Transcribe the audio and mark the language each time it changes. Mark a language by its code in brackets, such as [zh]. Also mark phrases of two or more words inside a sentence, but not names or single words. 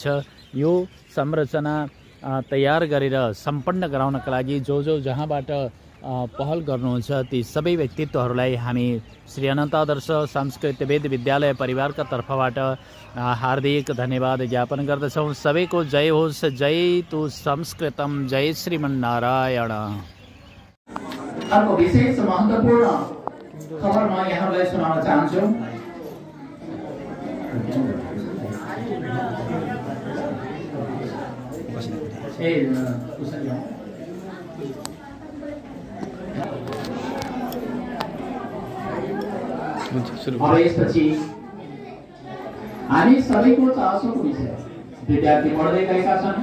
[ne] यो संरचना तयार गरेर सम्पन्न गराउनका लागि जो जहाँबाट पहल गर्नुहुन्छ ती सबै व्यक्तित्वहरूलाई हामी श्री अनन्त आदर्श संस्कृत वेद विद्यालय परिवारका तर्फबाट हार्दिक धन्यवाद ज्ञापन गर्दछौँ। सबैको जय होस्। [sa] जय तु संस्कृतम, जय श्रीमन्नारायण। [ne] अर्को विशेष महत्त्वपूर्ण खबर म यहाँलाई सुनाउन चाहन्छु। अब यसपछि हामी सबैको चासोको विषय विद्यार्थी पढ्दै गएका छन्।